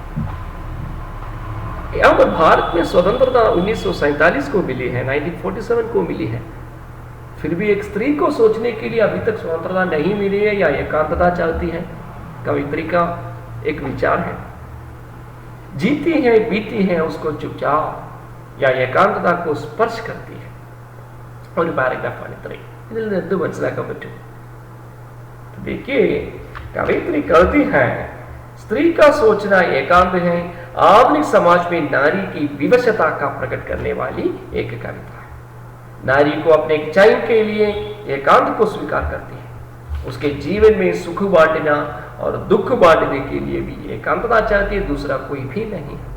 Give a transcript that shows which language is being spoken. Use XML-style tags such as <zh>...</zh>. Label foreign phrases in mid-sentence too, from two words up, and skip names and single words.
<hi>यहाँ पर भारत में स्वतंत्रता 1947 को मिली है 1947 को मिली है फिर भी एक स्त्री को सोचने के लिए अभी तक स्वतंत्रता नहीं मिली है या एकांतता चाहती है कवित्री का एक विचार है जीती है पीती है उसको चुपचाप या एकांतता को स्पर्श करती है और पैराग्राफ</hi> <ml>ഇതിൽ നിന്ന് എന്ത് മനസ്സിലാക്കാൻ പറ്റും</ml> <hi>देखिए कवित्री कहती है स्त्री का सोचना एकांत है आधुनिक समाज में नारी की विवशता का प्रकट करने वाली एक कविता है नारी को अपने चयन के लिए एकांत को स्वीकार करती है उसके जीवन में सुख बांटना और दुख बांटने के लिए भी एकांतता चाहती है दूसरा कोई भी नहीं</hi>